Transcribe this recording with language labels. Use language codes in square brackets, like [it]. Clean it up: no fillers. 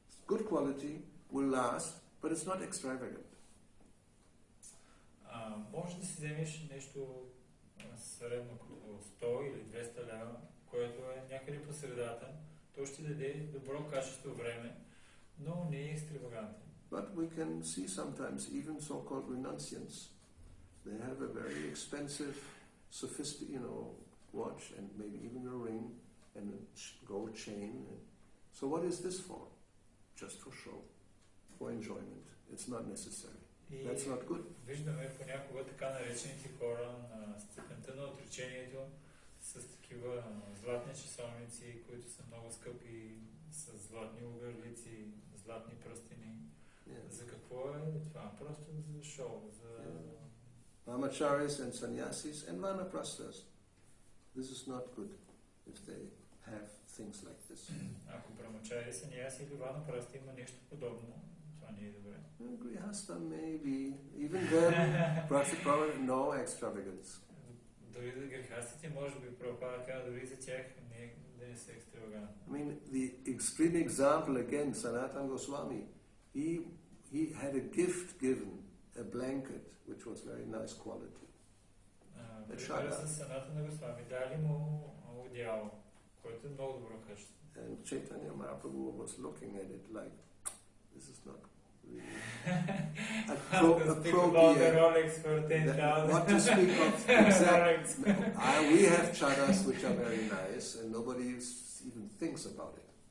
[en] Good quality, will last, but it's not extravagant. [bg] Може да си вземеш нещо средно като 100 или 200 лева, което е някъде по средата. То ще даде добро качество време, но не е екстравагантен. [en] But we can see sometimes even so-called renunciants. They have a very expensive, sophisticated, watch and maybe even a ring and a gold chain. So what is this for? Just for show, for enjoyment. It's not necessary. That's not good. [bg] Виждаме понякога така наречените хора на степента на отречението с такива златни часовници, които са много скъпи, с златни огърлици, златни пръстени. За какво е това? Просто за шоу, за... [en] Brahmacharis and sannyasis and vanaprasthas. This is not good if they have things like this. [bg] Ако брамачари, саньяси или ванапрасти има нещо подобно, това не е добре. [en] Grihastha maybe. Even then, probably no extravagance. [bg] Дори за грехастите, може би Прабхупада казва, дори за тях не са екстравагантни. [en] I mean, the extreme example again, Sanatana Goswami, he had a gift given, a blanket, which was very nice quality. [bg] Примерът с Санатана Госвами, дали му одеяло, което е много добро качество. [en] And Chaitanya Mahaprabhu was looking at it like, this is not really appropriate. What to speak of exactly. We have chadas which are very nice and nobody even thinks about it.